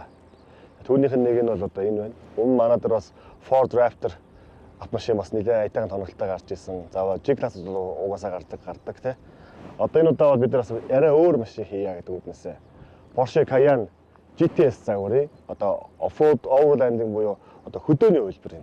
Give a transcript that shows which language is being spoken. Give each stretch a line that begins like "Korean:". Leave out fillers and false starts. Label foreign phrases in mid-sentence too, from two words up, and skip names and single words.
Mongolian: Түүнийх нь нэг нь бол одоо энэ байна. Өмнө манай дээр бас Ford Raptor автомашин бас нэлээд аятайхан тоглолттой гарч ирсэн. Заавал G-class угаасаа гардаг те. Одоо энэ удаа бол бид нар бас арай өөр машин хийя гэдэг үднэсээ. Porsche Cayenne GTS загварын одоо
English: off-road overlanding
Mongolian: буюу одоо хөдөөний хувилбар юм.